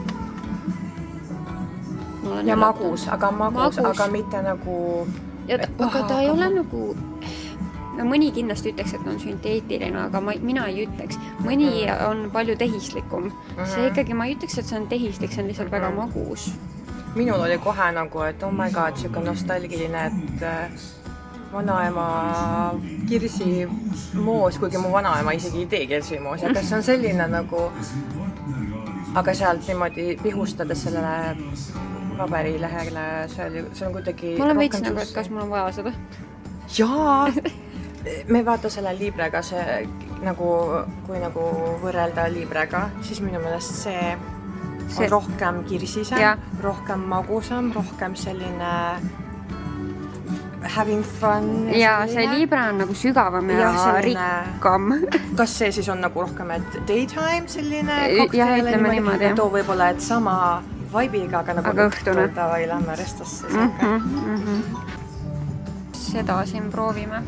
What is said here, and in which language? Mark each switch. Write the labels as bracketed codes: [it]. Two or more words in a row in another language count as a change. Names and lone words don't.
[et] Ja magus, aga mitte nagu... Aga ta ei ole nagu... Mõni kindlasti ütleks, et on sünteetiline, aga mina ei ütleks. Mõni on palju tehislikum. See ikkagi, ma ei ütleks, et see on tehislik, see on lihtsalt väga magus. Minul oli kohe nagu, et [en] oh my god, [et] siuke nostalgiline, et vanaema kirsimoos, kuigi mu vanaema isegi ei tee kirsimoos, aga see on selline nagu... Aga sealt niimoodi pihustades sellele paberilehele, see on kuidagi... Ma olen veits nagu, et kas mul on vaja seda? Jaa! Me vaata selle librega, see nagu, kui nagu võrrelda librega, siis minu meelest see on rohkem kirsisem, rohkem magusam, rohkem selline [en] having fun. [et] Ja see libre on nagu sügavam ja rikkam. Kas see siis on nagu rohkem, et daytime selline cocktail? Ja ütleme niimoodi. Too võib-olla, et sama vibe'iga, aga nagu õhtune. Davai, lähme restasse. Seda siin proovime.